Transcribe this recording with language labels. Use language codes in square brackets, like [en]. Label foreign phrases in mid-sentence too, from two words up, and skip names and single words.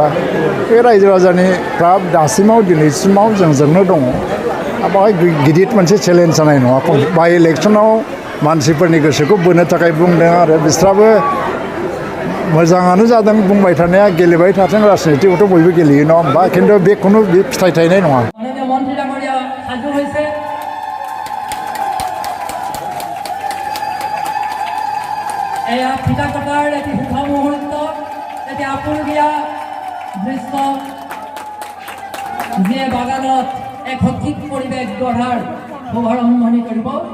[brx] बे रायजो राजानिफ्रा दासिमाव दिनैसिमाव जोंजोंनो दङ। बावहाय गिदिर मोनसे चेलेन्ज जानाय नङा। बाइ इलेक्सनाव मानसिफोरनि गोसोखौ बोनो थाखाय बुंदों आरो बिस्राबो मोजाङानो जादों बुंबाय थानाया। गेलेबाय थाथों, राजनितिखौथ' बयबो गेलेयो नङा होमबा? खिन्थु बे खुनु फिथाइ थायनाय नङा। [as] এয়া ফিতা কটাৰ এটি শুভ মুহূৰ্ত, এটি আপুৰুগীয়া দৃশ্য, যিয়ে বাগানত এক সঠিক পৰিৱেশ গঢ়াৰ শুভাৰম্ভণি কৰিব।